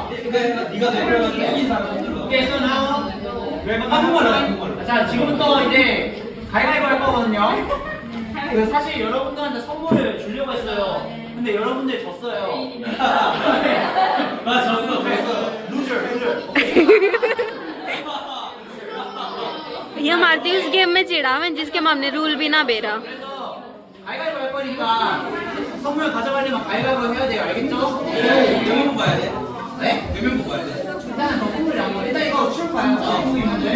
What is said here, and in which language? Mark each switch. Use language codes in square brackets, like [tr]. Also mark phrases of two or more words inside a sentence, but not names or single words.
[en] Okay, so now [ko] 자, 지금부터 이제 가위바위보 할 거거든요. 그 사실 여러분들한테 선물을 주려고 했어요. 근데 여러분들 졌어요. 나 졌어. 루저. [hi] ये हमारे उस गेम में चिढ़ा हुआ जिसके हमने रूल भी ना बेरा। [ko] 그래서 가위바위보 할 거니까 선물 가져가려면 가위바위보 해야 돼요. 알겠죠? 몇 명 뽑아야 돼? 네? 몇 명 뽑아야 돼? 일단은 더 선물이 안 거. 일단 이거 치울까요? 한국인 분들.